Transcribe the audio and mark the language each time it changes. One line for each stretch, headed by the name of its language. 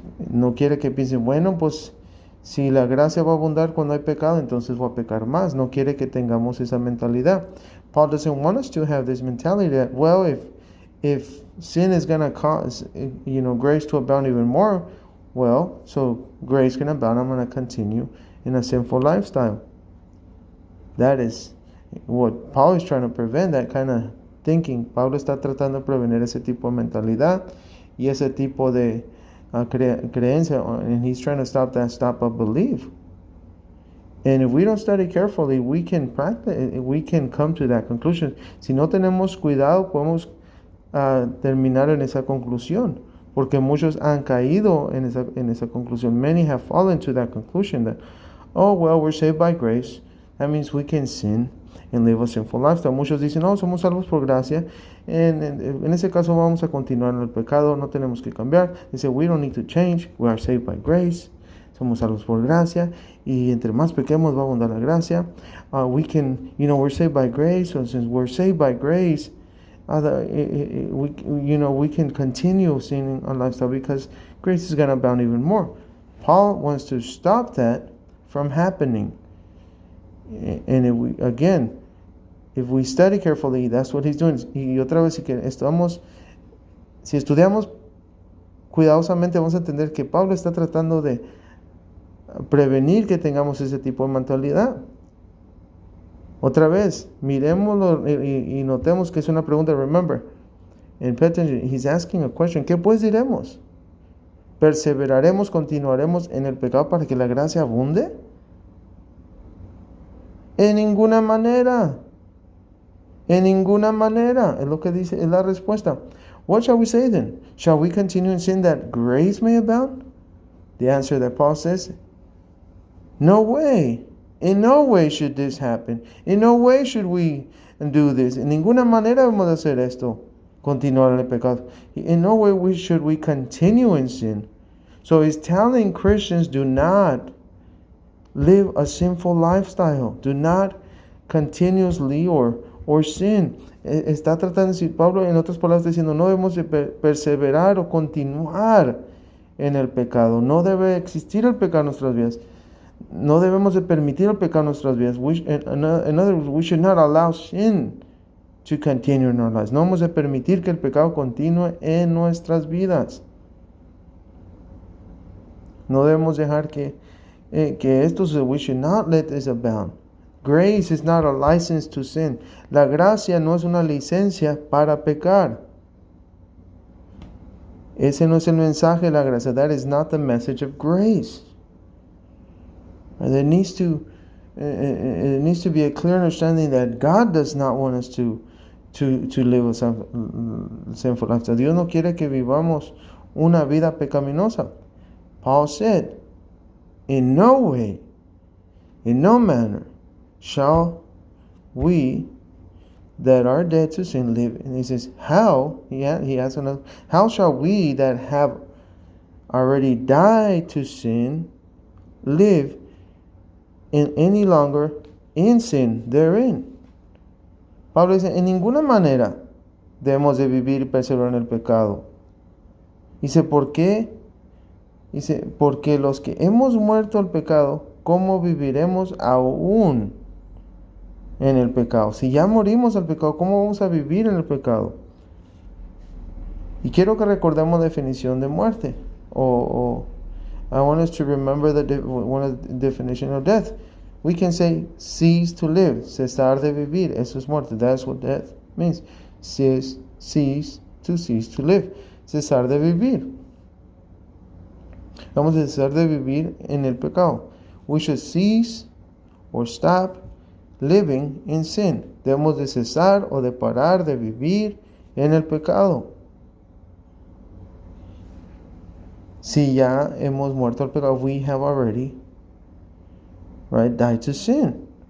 Spanish: No quiere que piensen, bueno, pues si la gracia va a abundar cuando hay pecado, entonces voy a pecar más. No quiere que tengamos esa mentalidad.
English: Paul doesn't want us to have this mentality that, well, if sin is going to cause, grace to abound even more, well, so grace can abound, I'm going to continue in a sinful lifestyle. That is what Paul is trying to prevent, that kind of thinking.
Spanish: Pablo está tratando de prevenir ese tipo de mentalidad y ese tipo de creencia,
English: and he's trying to stop of belief. And if we don't study carefully, we can come to that conclusion.
Spanish: Si no tenemos cuidado, podemos terminar en esa conclusión, porque muchos han caído en esa conclusión.
English: Many have fallen to that conclusion that, oh, well, we're saved by grace. That means we can sin and live a sinful lifestyle.
Spanish: Muchos dicen, no, somos salvos por gracia. En ese caso vamos a continuar en el pecado, no tenemos que cambiar. Dice,
English: we don't need to change, we are saved by grace.
Spanish: Somos salvos por gracia, y entre más pequemos va a abundar la gracia.
English: We can, we're saved by grace, so since we're saved by grace, we can continue sinning our lifestyle because grace is going to abound even more. Paul wants to stop that from happening. And if we study carefully, that's what he's doing.
Spanish: Y otra vez, si estudiamos cuidadosamente, vamos a entender que Pablo está tratando de prevenir que tengamos ese tipo de mentalidad. Otra vez, miremoslo y notemos que es una pregunta.
English: Remember, in pay attention, he's asking a question.
Spanish: ¿Qué pues diremos? ¿Perseveraremos, continuaremos en el pecado para que la gracia abunde? En ninguna manera. En ninguna manera. Es lo que dice, es la respuesta.
English: What shall we say then? Shall we continue in sin that grace may abound? The answer that Paul says, no way. In no way should this happen. In no way should we do this.
Spanish: En ninguna manera vamos a hacer esto. Continuar en el pecado.
English: In no way should we continue in sin. So he's telling Christians, do not live a sinful lifestyle. Do not continuously or sin.
Spanish: Está tratando de decir, Pablo, en otras palabras, diciendo, no debemos de perseverar o continuar en el pecado. No debe existir el pecado en nuestras vidas. No debemos de permitir el pecado en nuestras vidas.
English: In other words, we should not allow sin to continue in our lives.
Spanish: No debemos de permitir que el pecado continúe en nuestras vidas. No debemos dejar que esto se,
English: we should not let this abound. Grace is not a license to sin.
Spanish: La gracia no es una licencia para pecar. Ese no es el mensaje de la gracia.
English: That is not the message of grace. There needs to be a clear understanding that God does not want us to live a sinful lifestyle.
Spanish: Dios no quiere que vivamos una vida pecaminosa.
English: Paul said, in no way, in no manner, shall we that are dead to sin live. And he says, how? He asks another, how shall we that have already died to sin live in any longer in sin therein?
Spanish: Pablo dice, en ninguna manera debemos de vivir y perseverar en el pecado. Dice, ¿por qué? Dice, porque los que hemos muerto al pecado, ¿cómo viviremos aún en el pecado? Si ya morimos al pecado, ¿cómo vamos a vivir en el pecado? Y quiero que recordemos la definición de muerte.
English: I want us to remember one of the definition of death. We can say cease to live,
Spanish: cesar de vivir. Eso es muerte.
English: That's what death means. Cease to live,
Spanish: cesar de vivir. Vamos a cesar de vivir en el pecado.
English: We should cease or stop living in sin.
Spanish: Debemos de cesar o de parar de vivir en el pecado. Si ya hemos muerto al pecado,
English: we have already, right, died to sin.